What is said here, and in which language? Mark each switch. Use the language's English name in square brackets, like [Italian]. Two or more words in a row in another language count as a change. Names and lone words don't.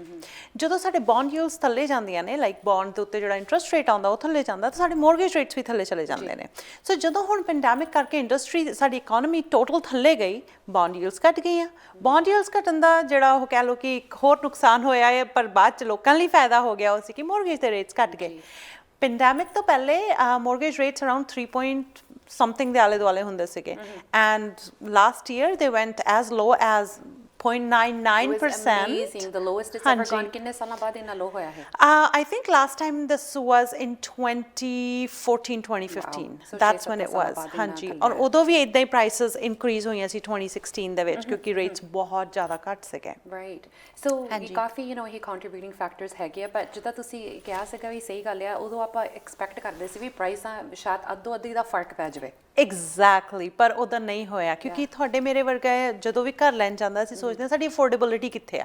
[Punjabi] ਜਦੋਂ ਸਾਡੇ [English] bond yields [Punjabi] ਥੱਲੇ ਜਾਂਦੀਆਂ ਨੇ, ਲਾਈਕ ਬੌਂਡ ਦੇ ਉੱਤੇ ਜਿਹੜਾ [English] interest rate [Punjabi] ਆਉਂਦਾ ਉਹ ਥੱਲੇ ਜਾਂਦਾ, ਤਾਂ ਸਾਡੇ [English] mortgage rates [Punjabi] ਵੀ ਥੱਲੇ ਚਲੇ ਜਾਂਦੇ ਨੇ। ਸੋ ਜਦੋਂ ਹੁਣ ਪੈਂਡੈਮਿਕ ਕਰਕੇ ਇੰਡਸਟਰੀ, ਸਾਡੀ ਇਕੋਨਮੀ ਟੋਟਲ ਥੱਲੇ ਗਈ, [English] bond yields [Punjabi] ਘੱਟ ਗਈਆਂ। [English] bond yields [Punjabi] ਘਟਣ ਦਾ ਜਿਹੜਾ ਉਹ ਕਹਿ ਲਓ ਕਿ ਇੱਕ ਹੋਰ ਨੁਕਸਾਨ ਹੋਇਆ ਹੈ, ਪਰ ਬਾਅਦ 'ਚ ਲੋਕਾਂ ਲਈ ਫਾਇਦਾ ਹੋ ਗਿਆ, ਉਹ ਸੀ ਕਿ ਮੋਰਗੇਜ ਦੇ ਰੇਟਸ ਘੱਟ ਗਏ। ਪੈਂਡੈਮਿਕ ਤੋਂ ਪਹਿਲੇ [English] mortgage rates around 3 point something [Punjabi] ਦੇ ਆਲੇ ਦੁਆਲੇ ਹੁੰਦੇ ਸੀਗੇ। [English] And last year they went as low as 0.99%. The lowest it's ever gone. [Punjabi] ਕਿੰਨੇ ਸਾਲਾਂ ਬਾਅਦ ਇੰਨਾ ਲੋ ਹੋਇਆ ਹੈ? [English] I think last time this was in 2014, 2015. So that's when it was. [Punjabi] ਹਾਂਜੀ, ਔਰ ਉਦੋਂ ਵੀ ਇਦਾਂ ਹੀ [English] prices increase [Punjabi] ਹੋਈਆਂ ਸੀ 2016 ਦੇ ਵਿੱਚ, ਕਿਉਂਕਿ ਰੇਟਸ ਬਹੁਤ ਜ਼ਿਆਦਾ ਘੱਟ ਸੀਗੇ। ਰਾਈਟ। ਸੋ ਕਾਫੀ ਇਹ [English] contributing factors [Punjabi] ਹੈਗੇ ਆ, ਪਰ ਜਿੱਦਾਂ ਤੁਸੀਂ ਕਿਹਾ ਸੀਗਾ ਵੀ ਸਹੀ ਗੱਲ ਆ, ਉਦੋਂ ਆਪਾਂ ਐਕਸਪੈਕਟ ਕਰਦੇ ਸੀ ਵੀ ਪ੍ਰਾਈਸਾਂ ਸ਼ਾਇਦ ਅੱਧੋ ਅੱਧੀ ਦਾ ਫਰਕ ਪੈ ਜਾਵੇ। ਐਗਜ਼ੈਕਟਲੀ, ਪਰ ਉਹਦਾ ਨਹੀਂ ਹੋਇਆ, ਕਿਉਂਕਿ ਤੁਹਾਡੇ ਮੇਰੇ ਵਰਗਾ ਜਦੋਂ ਵੀ ਘਰ ਲੈਣ ਜਾਂਦਾ ਸੀ ਸੋਚਦੇ ਹਾਂ ਸਾਡੀ ਅਫੋਰਡੇਬਿਲਿਟੀ ਕਿੱਥੇ ਆ।